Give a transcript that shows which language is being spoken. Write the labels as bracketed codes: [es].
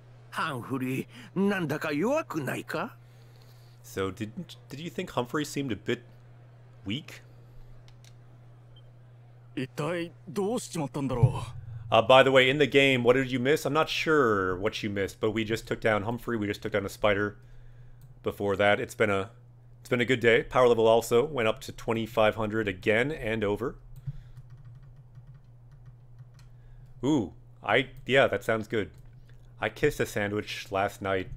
[ja] Humphrey, なんだか弱くないか? [en] So did you think Humphrey seemed a bit weak? [ja] 一体どうしちまったんだろう? [en] By the way, in the game, what did you miss? I'm not sure what you missed, but we just took down Humphrey. We just took down a spider. Before that, it's been a good day. Power level also went up to 2,500 again and over. Ooh, yeah, that sounds good. I kissed a sandwich last night.